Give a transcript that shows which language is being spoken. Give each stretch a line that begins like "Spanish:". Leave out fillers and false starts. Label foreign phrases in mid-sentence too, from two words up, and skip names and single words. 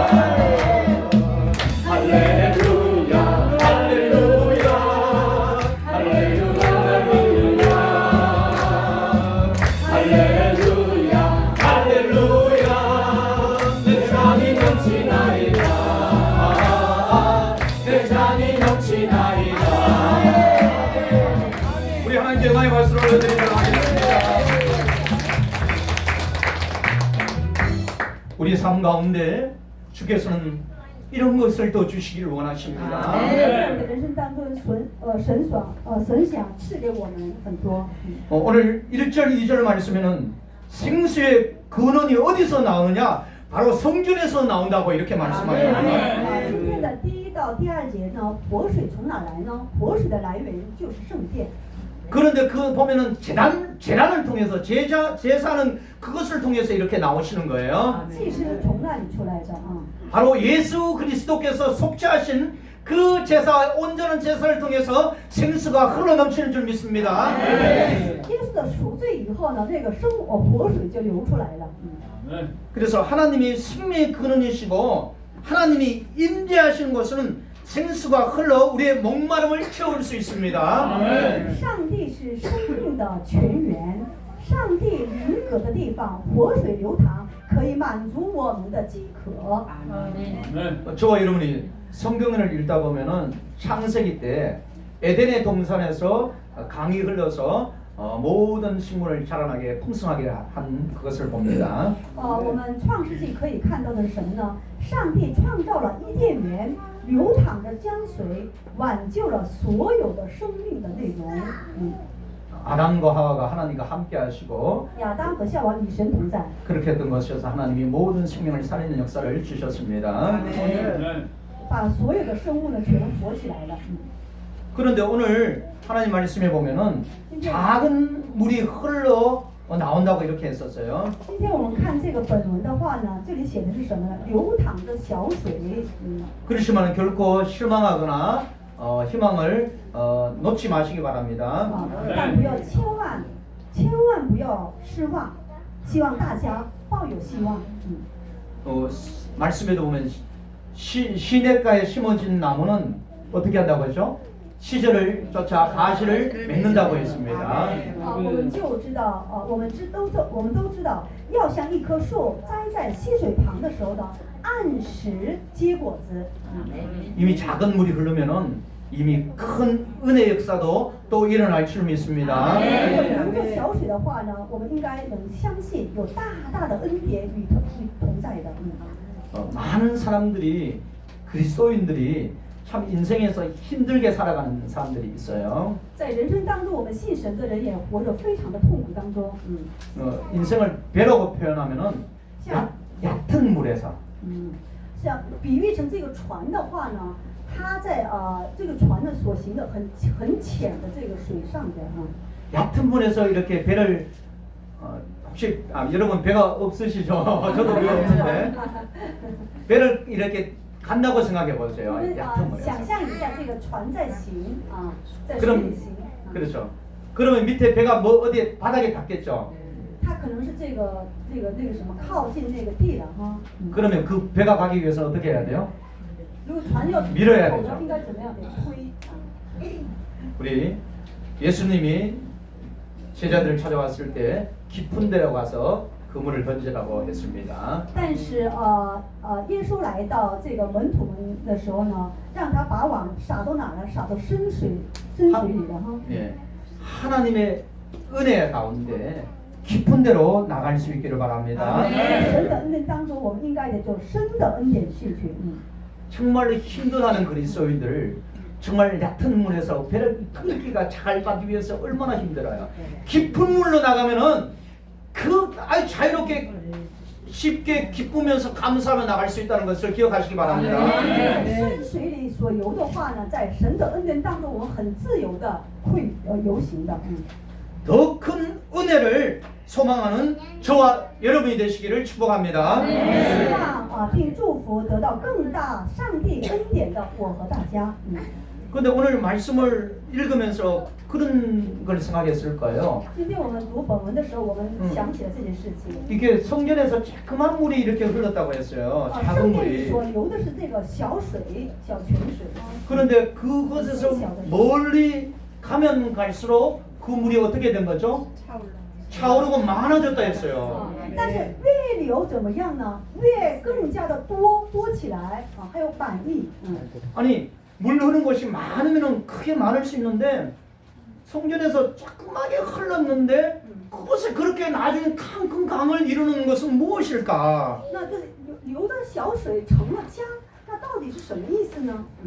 Korean: 할렐루야 할렐루야 할렐루야 할렐루야 할렐루야 내 잔이 넘치나이다 내 잔이 넘치나이다 우리 하나님께 영광의 박수를 올려드리도록 하겠습니다. 우리 삶 가운데 주께서는 이런 것을 더 주시기를 원하십니다.
Chinese: 在我们的人生当中，神想赐给我们很多。
Korean: 오늘 1절 2절 말씀에는 생수의 근원이 어디서 나오느냐? 바로 성전에서 나온다고 이렇게 말씀하여요.
Chinese: 今天的第一到第二节呢，活水从哪来呢？活水的来源就是圣殿。
Korean: 그런데 그 보면은 재단을 통해서 제사는 그것을 통해서 이렇게 나오시는 거예요.
Chinese: 祭司从那里出来的啊。
Korean: 바로 예수 그리스도께서 속죄하신 그 제사 온전한 제사를 통해서 생수가 흘러넘치는 줄 믿습니다.
Chinese: 耶稣的赎罪以后呢，那个活水就流出来了。
Korean: 그래서 하나님이 생명의 근원이시고 하나님이 임재하시는 것은 생수가 흘러 우리의 목마름을 채울 수 있습니다.
Chinese: 上帝是生命的泉源，上帝临格的地方，活水流淌，可以满足我们的饥渴。
Korean: 저와 여러분이 성경을 읽다 보면은 창세기 때 에덴의 동산에서 강이 흘러서 모든 식물을 자라나게 풍성하게 한 그것을 봅니다.
Chinese: 我们创世纪可以看到的是什么呢？上帝创造了伊甸园，流淌着江水，挽救了所有的生命的内容。
Korean: 아담과 하와가 하나님과 함께 하시고
Chinese: 亚当和夏娃与神同在，
Korean: 그렇게 했던 것이어서 하나님이 모든 생명을 살리는 역사를 주셨습니다.
Chinese: 把所有的生物呢全活起来了。
Korean: 그런데 오늘 하나님 말씀에 보면은 작은 물이 흘러 나온다고 이렇게 했었어요.
Chinese: 今天我们看这个本文的话呢，这里写的是什么呢？流淌着小水。
Korean: 그렇지만 결코 실망하거나 희망을 놓지 마시기 바랍니다.
Chinese: 但不要千万不要失望，希望大家抱有希望。
Korean: 말씀에도 보면 시냇가에 심어진 나무는 어떻게 한다고 했죠? 시절을 쫓아 가시를 맺는다고 했습니다.
Chinese: 我们就知道，我们都知道，要像一棵树栽在溪水旁的时候呢，按时结果子。
Korean: 이미 작은 물이 흐르면은 이미 큰 은혜 역사도 또 일어날 줄 믿습니다.
Chinese: 如果流着小水的话呢，我们应该能相信有大大的恩典与同在的。
Korean: 많은 사람들이 그리스도인들이 참 인생에서 힘들게 살아가는 사람들이 있어요.
Chinese: 在人生当中，我们信神的人也活着非常的痛苦当中。
Korean: 인생을 배라고 표현하면은 얕은 물에서
Chinese: 像比喻成这个船的话呢，它在这个船呢所行的很浅的这个水上的
Korean: 얕은 물에서 이렇게 배를 혹시 여러분 배가 없으시죠? 저도 배가 없는데 배를 이렇게 간다고 생각해 보세요.
Chinese: 我们
Korean: 얕은 물에서.
Chinese: 想象一下这个船在行在水
Korean: 그럼
Chinese: 里行。
Korean: 그렇죠. 그러면 밑에 배가 뭐 어디 바닥에 닿겠죠.
Chinese: 它可能是那个什么靠近那个地了哈。
Korean: 그러면 그 배가 가기 위해서 어떻게 해야 돼요?
Chinese: 如果船要
Korean: 밀어야
Chinese: 走
Korean: 되죠
Chinese: 呢，应该怎么样得推？
Korean: 우리 예수님이 제자들을 찾아왔을 때 깊은 데 가서 그물을 던지라고 했습니다.
Chinese: 但是耶稣来到这个门徒们的时候呢，让他把网撒到哪儿呢？撒到深水里了哈。
Korean: 예, 하나님의 은혜 가운데 깊은 데로 나갈 수 있기를 바랍니다.
Chinese: 神的恩典当中，我们应该的就深的恩典进去。
Korean: 정말 힘들어하는 그리스도인들 정말 얕은 물에서 배를 끓기가 잘 받기 위해서 얼마나 힘들어요. 깊은 물로 나가면은 그 아주 자유롭게 쉽게 기쁘면서 감사하며 나갈 수 있다는 것을 기억하시기 바랍니다.
Chinese: 深水里所游的话呢，在神的恩典当中，我们很自由的会游行的。
Korean: 더 큰 은혜를 소망하는 저와 여러분이 되시기를 축복합니다.
Chinese: 希望并祝福得到更大上帝恩典的我和大家。
Korean: 그런데 오늘 말씀을 읽으면서 그런 걸 생각했을 거예요.
Chinese: 今天我们读本文的时候，我们想起了这件事情。
Korean: 이게 성전에서 조그만 물이 이렇게 흘렀다고 했어요.
Chinese: 圣
Korean: 작은
Chinese: 殿里
Korean: 물이.
Chinese: 所流的是这个小水、小泉水。
Korean: 그런데 그곳에서 멀리 가면 갈수록 그 물이 어떻게 된 거죠? 차오르고 많아졌다 했어요.
Chinese: 但是越流怎么样呢？越更加的多起来还有满溢。
Korean: 아니 물 흐르는 곳이 많으면 크게 많을 수 있는데 성전에서 조그맣게 흘렀는데 그곳에 그렇게 나중에 큰 강을 이루는 것은 무엇일까?
Chinese: 那这流的小水成了江，那到底是什么意思呢？